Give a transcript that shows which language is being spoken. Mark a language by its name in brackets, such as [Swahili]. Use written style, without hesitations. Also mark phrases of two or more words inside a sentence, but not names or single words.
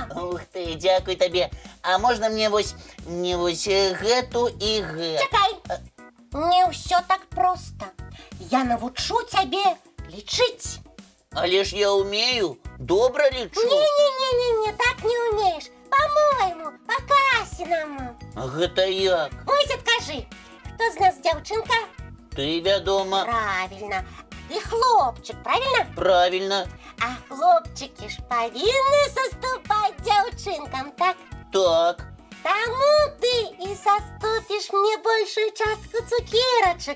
[Belarusian] Ух ты, дзякуй табе. А можна мне вось гэту і гэту? Чакай, не ўсё так проста. Я навучу цябе лічыць. Але ж я умею, добра лічу. Не, так не умееш. [Russian] По-моему, по-Касінаму. [Belarusian] А гэта як? Вось адкажы, хто з нас дзяўчынка? Ты, вядома. Правильно. І хлопчык, правильно? [Russian] Правильно. [Belarusian] А хлопчыкі ж павінны саступаць дзяўчынкам, так? Так. Таму ты і саступіш мне большую частку цукерачак.